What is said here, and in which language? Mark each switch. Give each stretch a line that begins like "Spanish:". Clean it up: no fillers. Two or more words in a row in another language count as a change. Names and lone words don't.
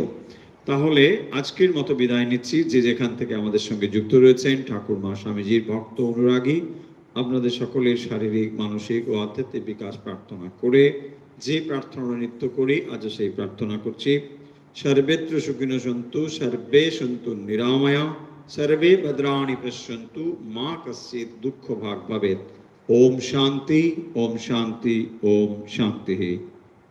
Bangla: তাহলে আজকের মতো বিদায় নিচ্ছি। যে যেখান থেকে আমাদের সঙ্গে যুক্ত রয়েছেন ঠাকুর মা স্বামীজির ভক্ত অনুরাগী, আপনাদের সকলের শারীরিক, মানসিক ও আধ্যাত্মিক বিকাশ প্রার্থনা করে যে প্রার্থনা নিত্য করি আজ সেই প্রার্থনা করছি।
Sanskrit: সর্বেত্র সুখিনো সন্তু, সর্বে সন্তু নিরাময়া, সর্বে ভদ্রাণি পশ্যন্তু, মা কশ্চিৎ দুঃখ ভাগ ভবেৎ। ओम शांति, ओम शांति, ओम शांति।